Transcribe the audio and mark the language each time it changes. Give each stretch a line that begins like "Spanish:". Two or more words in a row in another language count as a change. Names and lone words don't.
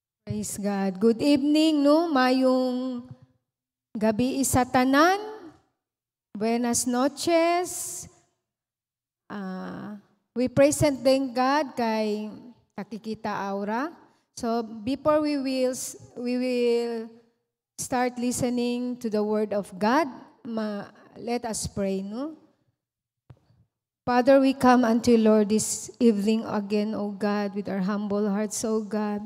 English: Praise God. Good evening,
Cebuano: no? Mayong gabi isa tanan.
Chavacano: Buenas noches.
English: We praise and thank God
Chavacano: kay Takikita Aura.
English: So before we will start listening to the Word of God, let us pray, no? Father, we come unto you, Lord, this evening again, O God, with our humble hearts, O God.